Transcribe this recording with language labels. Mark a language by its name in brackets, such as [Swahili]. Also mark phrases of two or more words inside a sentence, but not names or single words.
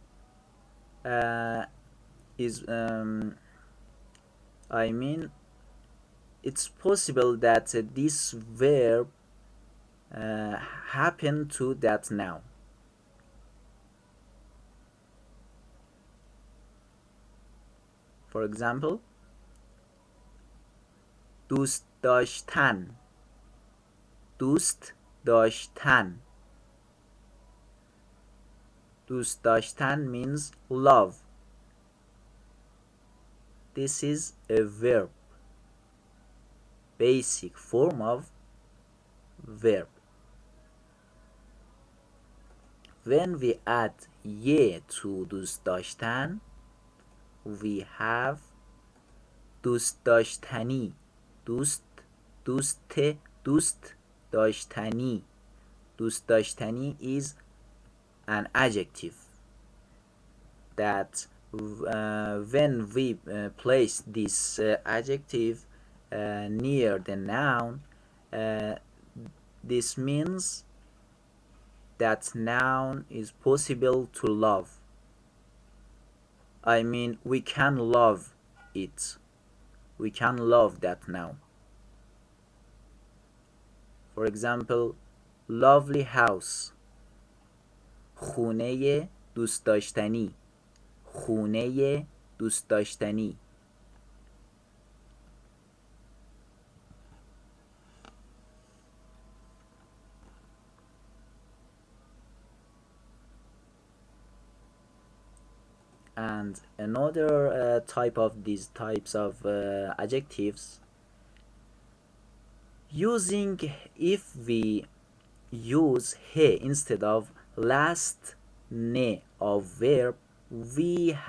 [English] is it's possible that this verb happen to that noun. For example, [Persian] دوست داشتن, دوست داشتن. دوست داشتن [English] means love. This is a verb, basic form of verb. When we add ye to [Persian] دوست داشتن, [English] we have [Persian] دوست داشتنی, دوست داشتنی. دوست داشتنی [English] is an adjective that when we place this adjective near the noun, this means that noun is possible to love. We can love it. We can love that noun. For example, lovely house. [Persian] خونه دوست داشتنی. خونه دوست داشتنی. [English] And another type of these types of adjectives, using if we use he instead of last ne of verb, we